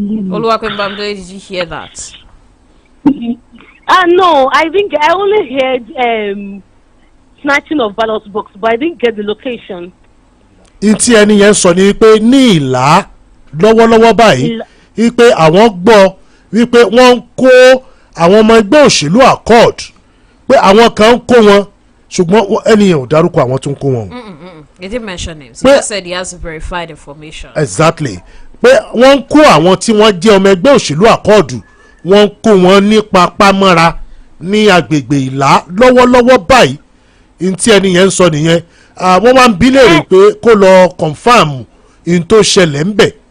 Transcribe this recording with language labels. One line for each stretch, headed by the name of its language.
English: Oluwakwemi Bamidele, did you hear that? No, I think I only heard snatching of ballot box, but I didn't get the location.
Yoruba: Ntí ẹni yẹn sọ ni pé ní ìlà lọ́wọ́lọ́wọ́ báyìí wípé àwọn gbọ́ wípé wọ́n ń kó àwọn ọmọ ẹgbẹ́ òṣèlú accord, pé àwọn kan ń kó wọn ṣùgbọ́n ẹni yẹn ò dárúkọ àwọn tó ń kó wọn.
English: He didn't mention names. He just said he has verified information. Exactly.
Yoruba: Pé wọ́n ń kó àwọn tí wọ́n jẹ́ ọmọ ẹgbẹ́ òṣèlú accord, wọ́n ń kó wọn nípa pamọ́ra ní agbègbè ìlà lọ́wọ́lọ́wọ́ báyìí. Ntí ẹni yẹn ń sọ nìyẹn. Wọ́n máa ń bi léèrè pé kó lọ confam in tó ṣẹlẹ̀ ń bẹ̀.